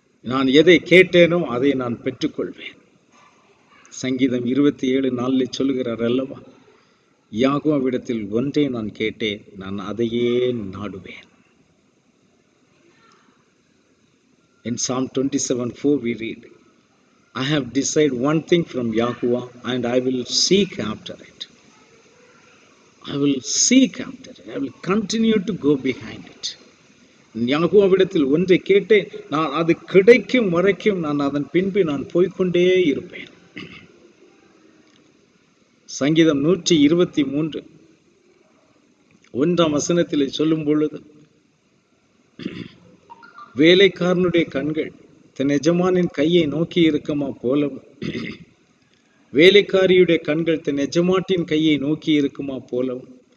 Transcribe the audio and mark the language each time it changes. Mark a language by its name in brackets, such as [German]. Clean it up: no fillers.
[Tamil] நான் எதை கேட்டேனோ அதை நான் பெற்றுக்கொள்வேன். சங்கீதம் 27:4 சொல்லுகிறார் அல்லவா, யாகோவிடத்தில் ஒன்றை நான் கேட்டேன், நான் அதையே நாடுவேன். [English] In Psalm 27:4 we read, I have decided one thing from Yahuwah and I will seek after it. I will seek after it. I will continue to go behind it. [Tamil] யாகோவிடத்தில் ஒன்றை கேட்டேன், நான் அது கிடைக்கும் வரைக்கும் நான் அதன் பின்பு நான் போய்கொண்டே இருப்பேன். சங்கீதம் 123 1ஆம் வசனத்தில் சொல்லும் பொழுது, வேலைக்காரனுடைய கண்கள் தன் எஜமானின் கையை நோக்கி இருக்குமா போலவும், வேலைக்காரியுடைய கண்கள் தன் எஜமாட்டின் கையை நோக்கி இருக்குமா போலவும்,